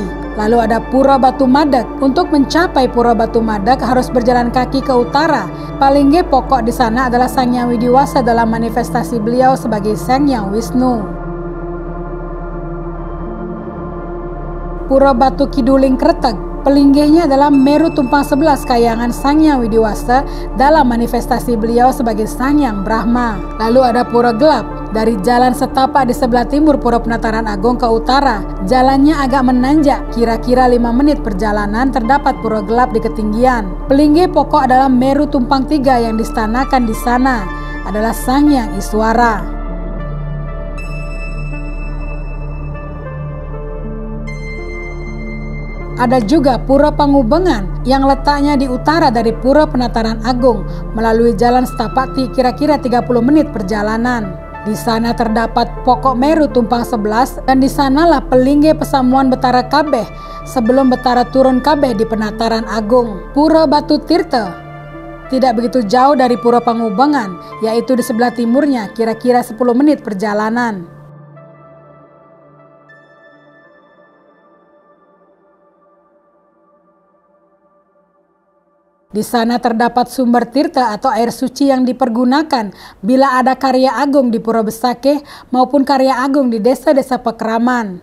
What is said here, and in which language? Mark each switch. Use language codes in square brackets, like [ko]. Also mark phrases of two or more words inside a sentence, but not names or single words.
[id] Lalu ada Pura Batu Madak. Untuk mencapai Pura Batu Madak harus berjalan kaki ke utara. Palinggih pokok di sana adalah Sang Hyang Widiwasa dalam manifestasi beliau sebagai Sang Hyang Wisnu. Pura Batu Kiduling Kreteg, pelinggihnya adalah Meru Tumpang 11 kayangan Sang Hyang Widiwasa dalam manifestasi beliau sebagai Sang Hyang Brahma. Lalu ada Pura Gelap. Dari jalan setapak di sebelah timur Pura Penataran Agung ke utara, jalannya agak menanjak, kira-kira 5 menit perjalanan terdapat Pura Gelap di ketinggian. Pelinggih pokok adalah Meru Tumpang 3 yang distanakan di sana adalah Sang Hyang Iswara. Ada juga Pura Pangubengan yang letaknya di utara dari Pura Penataran Agung melalui jalan setapak kira-kira 30 menit perjalanan. Di sana terdapat pokok Meru Tumpang 11 dan di sanalah pelinggih pesamuan Betara Kabeh sebelum Betara turun Kabeh di Penataran Agung. Pura Batu Tirta tidak begitu jauh dari Pura Pangubengan, yaitu di sebelah timurnya kira-kira 10 menit perjalanan. Di sana terdapat sumber tirta atau air suci yang dipergunakan bila ada karya agung di Pura Besakeh maupun karya agung di desa-desa pekeraman.